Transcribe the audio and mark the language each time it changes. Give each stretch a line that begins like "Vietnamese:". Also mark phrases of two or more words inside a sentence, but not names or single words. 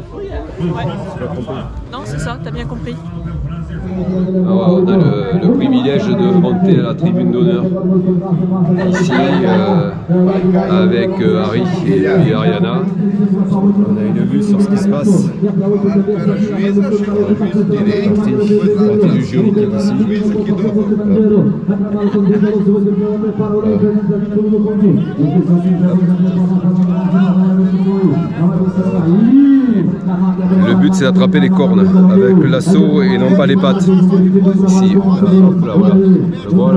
French: Non, c'est ça, t'as bien compris. Alors, on a le privilège de monter à la tribune d'honneur ici avec Harry et puis Ariana. On a une vue sur ce qui se passe.
Portuguese: Era juíza, chegou o juiz de direito, depois lá
French: Partie du jury qui est ici.
Portuguese: o juiz aqui do.
French: Le but c'est d'attraper les cornes avec le lasso et non pas les pattes. Ici, hop là, voilà. Voilà.